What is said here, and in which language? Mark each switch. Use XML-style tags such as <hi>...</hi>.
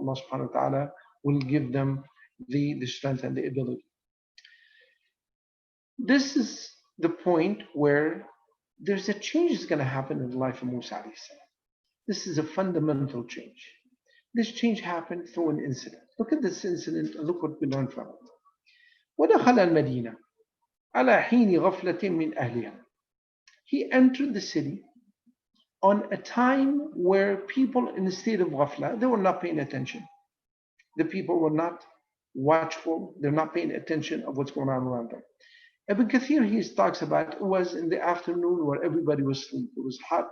<en>Allah subhanahu wa ta'ala will give them the strength and the ability. This is the point where there's a change that's going to happen in the life of Musa alayhi salam. This is a fundamental change. This change happened through an incident. Look at this incident and look what we learn from it.</en> <ar>وَدَخَلَ الْمَدِينَةَ على حين غفلة من أهلها.</ar> <en>He entered the city on a time where people in a state of ghafla, they were not paying attention. The people were not watchful. They're not paying attention of what's going on around them. Ibn Kathir, he talks about it was in the afternoon where everybody was asleep. It was hot.</en>